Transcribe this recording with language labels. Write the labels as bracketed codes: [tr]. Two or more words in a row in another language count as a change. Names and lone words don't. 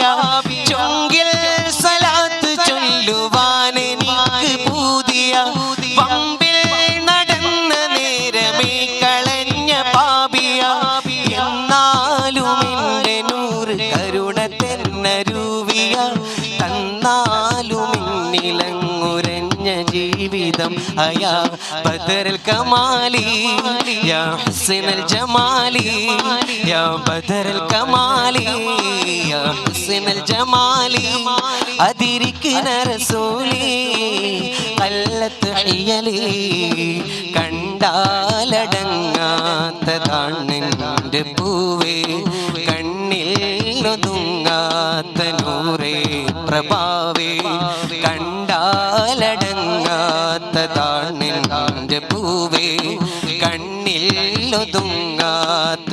[ml] ചൊങ്കിൽ സ്വലാത്ത് ചൊല്ലുവാൻ എനിക്ക് പൂതിയ, വമ്പിൽ നടന്ന നേരമേ കളഞ്ഞ പാപിയ. എന്നാലും എൻ്റെ നൂറ് കരുണ തെന്നരുവിയ, തന്നാലും എന്നിലങ്ങുരഞ്ഞ ജീ [ar] يا بدر الكمال يا حسن الجمال يا بدر الكمال يا حسن الجمال أدركنا رسولي قلت حيلي [ml] കണ്ടാലടങ്ങാത്തതാണെൻ്റെ പൂവേ കണ്ണിലൊതുങ്ങാത്ത നൂറേ പ്രഭാവേ കണ്ടാലടങ്ങാത്തതാണെൻ്റെ പൂവേ കണ്ണിലൊതുങ്ങാത്ത